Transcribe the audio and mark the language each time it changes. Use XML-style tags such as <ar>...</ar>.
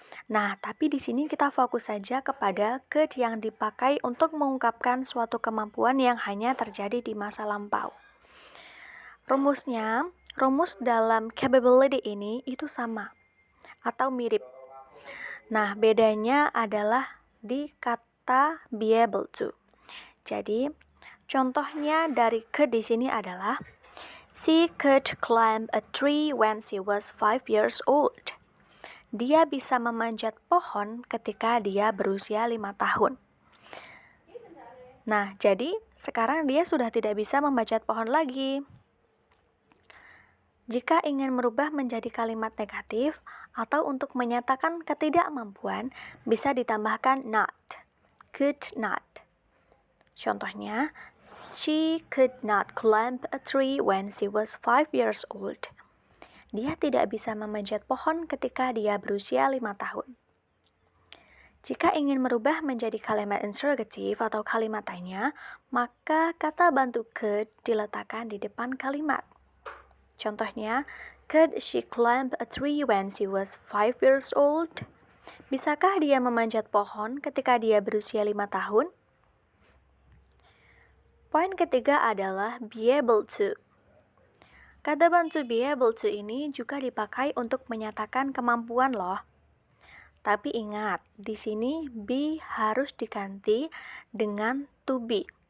<id>Nah, tapi di sini kita fokus saja kepada could yang dipakai untuk mengungkapkan suatu kemampuan yang hanya terjadi di masa lampau. Rumusnya, rumus dalam capability ini itu sama atau mirip. Nah, bedanya adalah di kata be able to. Jadi, contohnya dari could di sini adalah</id> <en>she could climb a tree when she was 5 years old.</en> <id>Dia bisa memanjat pohon ketika dia berusia 5 tahun. Nah, jadi sekarang dia sudah tidak bisa memanjat pohon lagi. Jika ingin merubah menjadi kalimat negatif atau untuk menyatakan ketidakmampuan, bisa ditambahkan not, could not. Contohnya,</id> <en>she could not climb a tree when she was 5 years old.</en> <id>Dia tidak bisa memanjat pohon ketika dia berusia 5 tahun. Jika ingin merubah menjadi kalimat interrogatif atau kalimat tanya, maka kata bantu could diletakkan di depan kalimat. Contohnya,</id> <en>could she climb a tree when she was 5 years old?</en> <id>Bisakah dia memanjat pohon ketika dia berusia 5 tahun? Poin ketiga adalah be able to. Kata bantu be able to ini juga dipakai untuk menyatakan kemampuan loh. Tapi ingat, di sini be harus diganti dengan to be.</id>